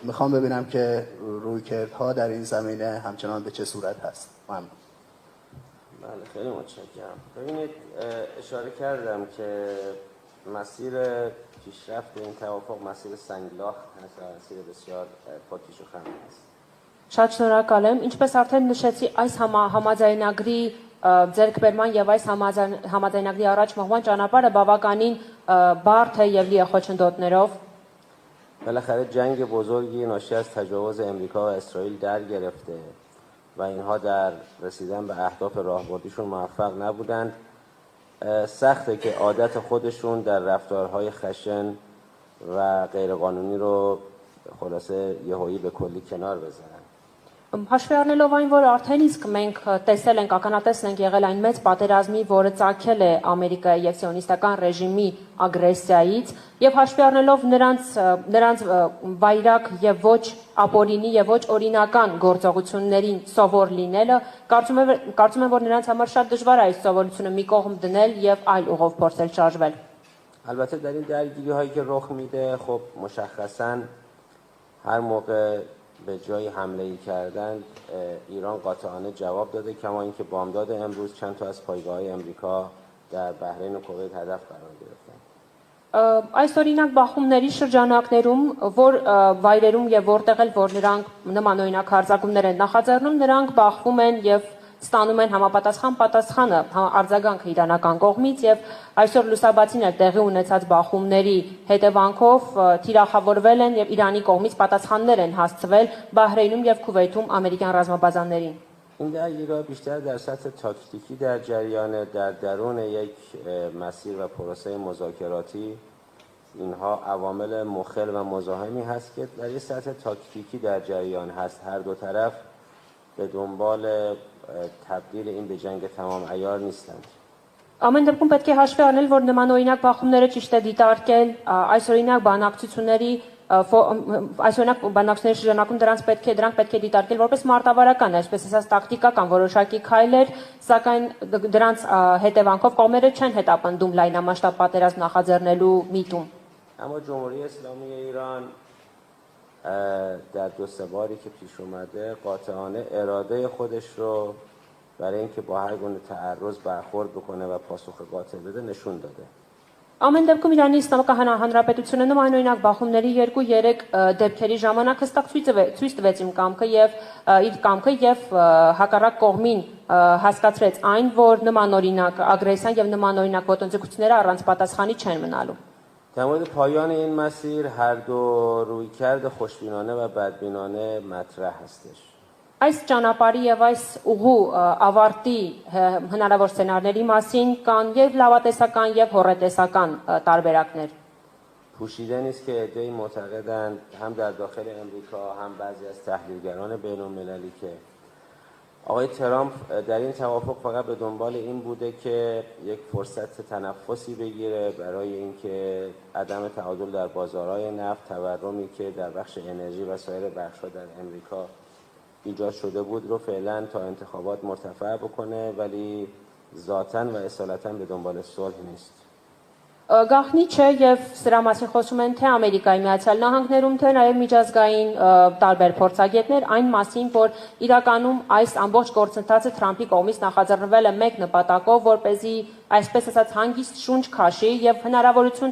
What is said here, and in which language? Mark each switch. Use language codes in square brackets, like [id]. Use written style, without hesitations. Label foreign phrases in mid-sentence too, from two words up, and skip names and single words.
[fa] میخوام ببینم که رویکردها در این زمینه همچنان به چه صورت هست. ممنون. بله خیلی متشکرم. ببینید اشاره کردم که مسیر پیشرفت این توافق مسیر سنگلاخ هست و مسیر بسیار پاکیش و خم است. [hy] Շատ շնորհակալ եմ, ինչպես արդեն նշեցի, այս համաձայնագրի ձեռքբերման եւ այս համաձայնագրի առաջ մղման ճանապարհը բավականին բարդ է եւ լի է խոչընդոտներով. [fa] بالاخره جنگ بزرگی ناشی از تجاوز امریکا و اسرائیل در گرفته و اینها در رسیدن به اهداف راهبردیشون موفق نبودند. سخته که عادت خودشون در رفتارهای خشن و غیرقانونی رو خلاصه یهویی به کلی کنار بزنن. [hy] Հաշվի առնելով այն, որ արդեն իսկ մենք տեսել ենք, ականատես ենք եղել այն մեծ պատերազմի, որը ծագել է Ամերիկայի եւ սիոնիստական ռեժիմի ագրեսիայից, եւ հաշվի առնելով նրանց վայրակ եւ ոչ ապօրինի եւ ոչ օրինական գործողություններին սովոր լինելը, կարծում եմ, որ նրանց համար շատ դժվար է այս սովորությունը մի կողմ դնել եւ այլ ուղով փորձել շարժվել. [fa] البته در این درگیری هایی که رخ میده خب مشخصاً هر موقع به جای حمله کردن ایران قاطعانه جواب داده کما اینکه بامداد امروز چند تا از پایگاه‌های امریکا در بحرین و کویت هدف قرار گرفتن. [hy] Այս օրինակ բախումների շրջանակներում, որ վայրերում եւ որտեղ էլ որ նրանք նմանօրինակ հարձակումներ են նախաձեռնում, նրանք բախվում են եւ ստանում են համապատասխան պատասխանը արձագանքը իրանական կողմից եւ այսօր լուսաբացին էլ տեղի ունեցած բախումների հետևանքով թիրախավորվել են եւ Իրանի կողմից պատասխաններ են հասցվել Բահրեյնում եւ Քուվեյթում ամերիկյան ռազմաբազաներին. [fa] این درگیری‌ها بیشتر در سطح تاکتیکی در جریان در درون یک مسیر و پروسه مذاکراتی اینها عوامل مخل و مزاحمی هست که در یک سطح تاکتیکی در جریان هست هر دو طرف به دنبال تبدیل این به جنگ تمام عیار نیستند. [hy] Ամեն դեպքում պետք է հաշվի առնել, որ նման օրինակ բախումները ճիշտ է դիտարկել, այս օրինակ բանակցությունների շրջանակում դրանք պետք է դիտարկել որպես մարտավարական, այսպես ասած տակտիկական որոշակի քայլեր, սակայն դրանց հետևանքով կողմերը չեն հետապնդում լայնամասշտաբ պատերազմ նախաձեռնելու միտում. [fa] اما جمهوری اسلامی ایران در دو سه باری که پیش اومده قاطعانه اراده خودش رو برای اینکه با هر گونه تعرض برخورد بکنه و پاسخ قاطع بده نشون داده. [hy] Ամեն դեպքում Իրանի Իսլամական Հանրապետությունը նմանօրինակ բախումների 2-3 դեպքերի ժամանակ հստակ ցույց տվեց իր կամքը եւ հակառակ կողմին հասկացրեց այն, որ նմանօրինակ ագրեսիան եւ նմանօրինակ ոտնձգությունները առանց պատասխանի չեն մնալու։ [fa] در مورد پایان این مسیر هر دو رویکرد خوشبینانه و بدبینانه مطرح هستش. [hy] Այս ճանապարհի եւ այս ուղու ավարտի հնարավոր սցենարների մասին կան եւ լավատեսական եւ հոռետեսական տարբերակներ։ [fa] پوشیده نیست که عده‌ای معتقدند هم در داخل امریکا هم بعضی از تحلیلگران بین‌المللی که آقای ترامپ در این توافق فقط به دنبال این بوده که یک فرصت تنفسی بگیره برای اینکه عدم تعادل در بازارهای نفت، تورمی که در بخش انرژی و سایر بخش‌ها در امریکا ایجاد شده بود رو فعلا تا انتخابات مرتفع بکنه ولی ذاتاً و اصالتاً به دنبال صلح نیست. [hy] Գաղտնի չէ եւ սրա մասին խոսում են թե Ամերիկայի Միացյալ Նահանգներում թե նաեւ միջազգային տարբեր փորձագետներ այն մասին, որ իրականում այս ամբողջ գործընթացը Թրամփի կողմից նախաձեռնվել է մեկ նպատակով, որպեսզի այսպես ասած հանգիստ շունչ քաշի եւ հնարավորություն